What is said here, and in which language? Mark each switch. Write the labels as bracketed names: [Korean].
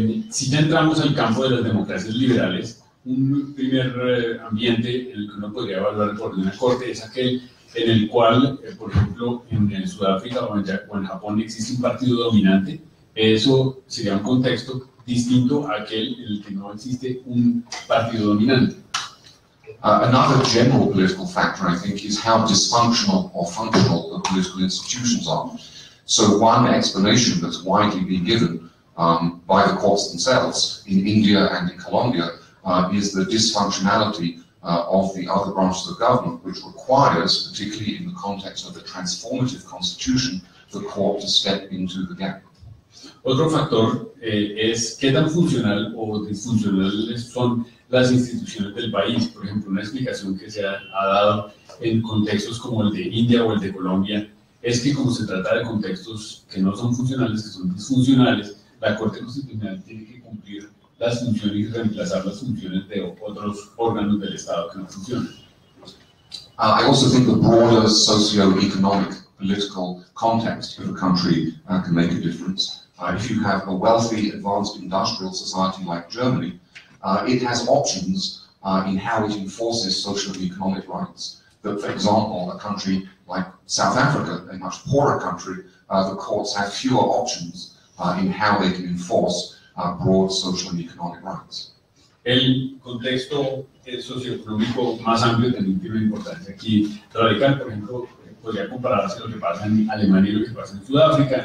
[Spanish] Si ya entramos al campo de las democracias liberales, un primer ambiente en el que uno podría evaluar el poder de una corte es aquel en el cual, por ejemplo, en Sudáfrica o en Japón existe un partido dominante. Eso sería un contexto distinto a aquel en el que no existe un partido dominante. [English] Another general political factor, I think, is how dysfunctional or functional the political institutions are. So one explanation that's widely been given by the courts themselves in India and in Colombia is the dysfunctionality of the other branches of government, which requires, particularly in the context of the transformative constitution, the court to step into the gap. [Spanish] Otro factor es qué tan funcional o disfuncionales son las instituciones del país. Por ejemplo, una explicación que se ha dado en contextos como el de India o el de Colombia es que como se trata de contextos que no son funcionales, que son disfuncionales, la Corte Constitucional tiene que cumplir las funciones y reemplazar las funciones de otros órganos del Estado que no funcionan. [English] I also think the broader socio-economic political context of a country can make a difference. If you have a wealthy, advanced industrial society like Germany, it has options in how it enforces social and economic rights. But, for example, a country like South Africa, a much poorer country, the courts have fewer options in how they can enforce broad social and economic rights. [Spanish] El contexto socioeconómico más amplio también tiene una importancia aquí radical. Por ejemplo, podría compararse lo que pasa en Alemania y lo que pasa en Sudáfrica.